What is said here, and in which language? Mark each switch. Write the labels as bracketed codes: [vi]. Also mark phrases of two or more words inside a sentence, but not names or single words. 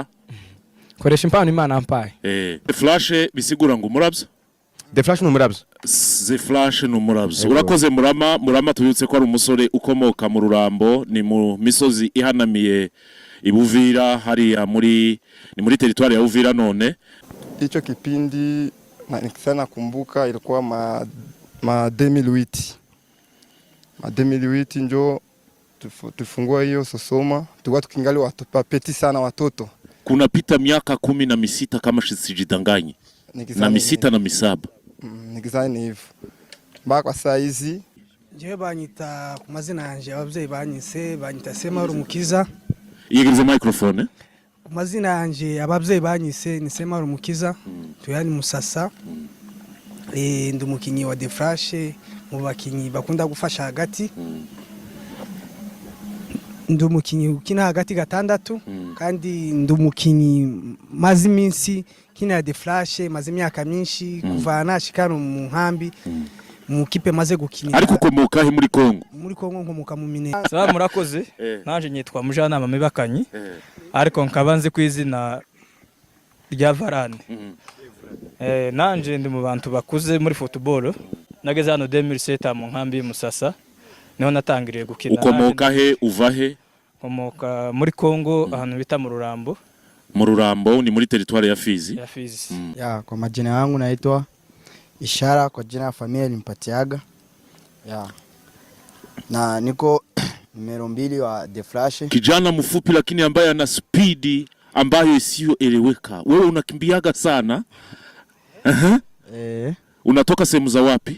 [rw] Koresha impano Imana ampaye. The Flash bisigura ngo umurabyo. The Flash ni umurabyo. The Flash ni umurabyo. Urakoze Murama tubitse ko ari umusore ukomoka mu Rurambo ni mu misozi ihanamiye Ibuvira hariya ni muri territoire ya Uvira none. [sw] Hicho kipindi sana kumbuka ilikuwa ma 2008. Ma 2008 ndio tufungua hiyo Sosoma. Tulikuwa tukingali wapeti sana watoto. Kuna pita miaka 16 kama sijidanganye. Na misita na misaba. Nikizani hivyo. Mbaka saa hizi [rw] je banyita ku mazina yanje abavyeyi banyita Semahoro Mukiza. Yegeze microphone. Ku mazina yanje abavyeyi banyise ni Semahoro Mukiza. Tuyani Musasa. Ndi umukinyi wa The Flash mu bakinyi bakunda gufasha hagati. Ndi umukinyi ukina hagati gatandatu kandi ndi umukinyi mazi minsi kina The Flash mazi myaka myinshi kuva nashikana mu nkambi mu kipe maze gukina. Ariko ukomoka he muri Kongo? Muri Kongo nkomoka mu Mine. Sawa murakoze. Nanje nyitwa Mujanama Mibakanyi. Ariko nkabanze kwizina rya Varane. Nanje ndi mu bantu bakuze muri football. Nageze hano 2007 mu nkambi Musasa. Niho natangiriye gukina. Ukomoka he uva he? Ukomoka muri Kongo ahantu bita mu Rurambo. Mu Rurambo ni muri territoire ya Fizi. Ya Fizi. [sw] Kwa majina yangu naitwa Ishara kwa jina ya familia Limpatiaga. Na niko numero 2 wa The Flash. Kijana mfupi lakini ambaye ana speed ambayo isiyoeleweka. Wewe unakimbiaga sana? Unatoka sehemu za wapi?